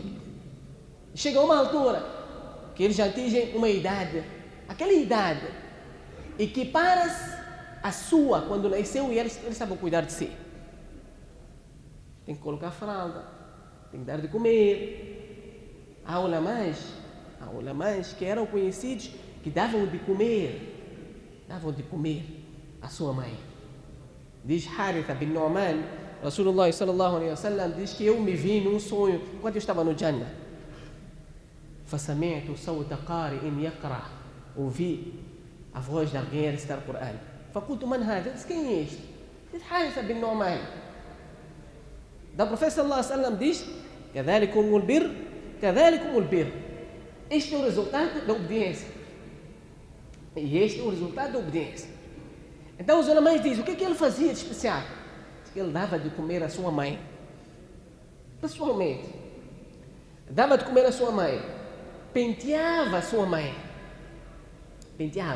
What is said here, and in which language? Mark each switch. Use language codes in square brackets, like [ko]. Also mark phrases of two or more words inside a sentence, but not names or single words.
[pt] Chega uma altura que eles já atingem uma idade, aquela idade equipara-se à sua quando nasceu e eles estavam a cuidar de si. Tem que colocar fralda, tem que dar de comer. Há ulamãs que eram conhecidos que davam de comer à sua mãe. Diz Haritha bin Nu'man, [ar] رسول الله صلى الله عليه وسلم [pt] diz que eu me vi num sonho quando eu estava no Jannah. [ar] فسمعت صوت قارئ يقرأ, [pt] ouvi a voz de alguém a recitar o Corão. [ar] فقلت من هذا? [pt] Disse, quem é este? Diz Haritha bin Nu'man. Da Profeta [ar] صلى الله عليه وسلم [pt] diz: [ar] كذلكم البر كذلكم البر. [pt] Este é o resultado da obediência. E este é o resultado da obediência. Então os ulamãs dizem, o que ele fazia de especial? Diz que ele dava de comer à sua mãe. Pessoalmente. Dava de comer à sua mãe. Penteava a sua mãe. Penteava.